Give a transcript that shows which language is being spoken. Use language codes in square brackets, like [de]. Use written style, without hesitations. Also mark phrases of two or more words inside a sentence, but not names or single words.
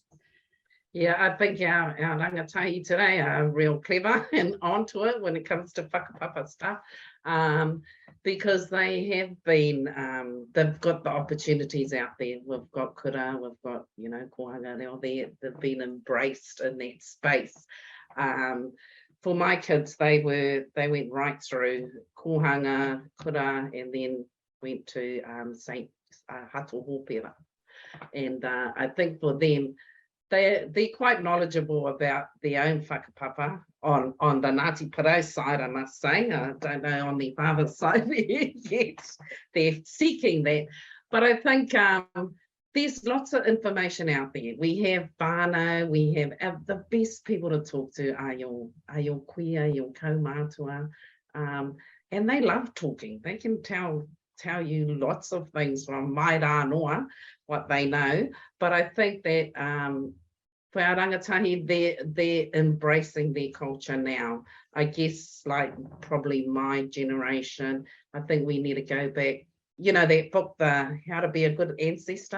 [en] Yeah, I think our rangatahi today are real clever and onto it when it comes to whakapapa stuff, because they have been, they've got the opportunities out there. We've got kura, we've got, you know, kohanga, they've been embraced in that space. For my kids, they went right through [mi] kohanga, kura, [en] and then went to St. Hatohopera. And I think for them, they're quite knowledgeable about their own whakapapa on the Ngāti Porou side, I must say. I don't know on the father's side yet. They're seeking that. But I think there's lots of information out there. We have whānau, we have the best people to talk to are your kuia, your kaumātua, and they love talking. They can tell you lots of things from [mi] mai rā noa, [en] what they know. But I think that for our rangatahi, they're embracing their culture now. I guess like probably my generation, I think we need to go back. You know, that book, the How to Be a Good Ancestor.